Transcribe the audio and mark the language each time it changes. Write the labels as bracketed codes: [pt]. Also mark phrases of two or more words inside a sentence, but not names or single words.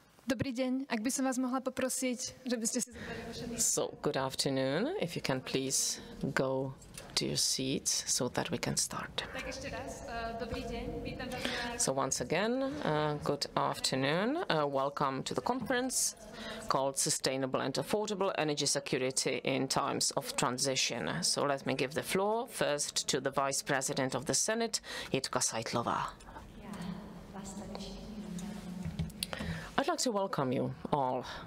[sk] Dobrý deň, ak by som vás mohla poprosiť, že by ste si zobrali vaše miesta. [en] So, good afternoon. If you can please go to your seats so that we can start. [sk] Tak ešte raz, dobrý deň, vítam vás na... [en] So once again, good afternoon. Welcome to the conference called Sustainable and Affordable Energy Security in Times of Transition. So let me give the floor first to the Vice President of the Senate, Jitka Seitlová. I'd like to welcome you all.